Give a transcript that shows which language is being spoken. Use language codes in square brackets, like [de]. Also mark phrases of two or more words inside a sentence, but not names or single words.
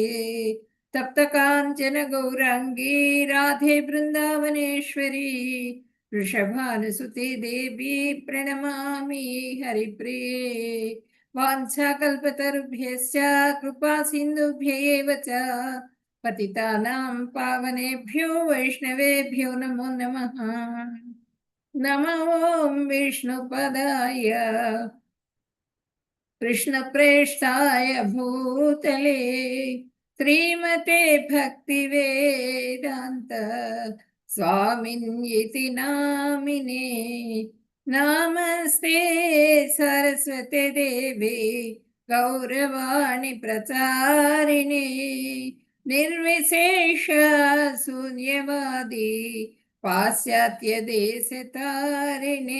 [sa] తప్త కాంచన గౌరాంగీ రాధే బృందావనేశ్వరీ వృషభానుసుతే దేవి ప్రణమామి హరిప్రియే. వాంఛాకల్పతరుభ్యశ్చ కృపా సింధుభ్యైవ చ పతితానాం పావనేభ్యో వైష్ణవేభ్యో నమో నమః. నమో విష్ణుపదాయ కృష్ణప్రేష్ఠాయ భూతలే శ్రీమతే భక్తివేదాంత స్వామిన్యతి నామినే. నమస్తే సరస్వతి దేవి గౌరవాణి ప్రచారిణే నిర్విశేష శూన్యవాది పాశ్చాత్య దేశతారిణే.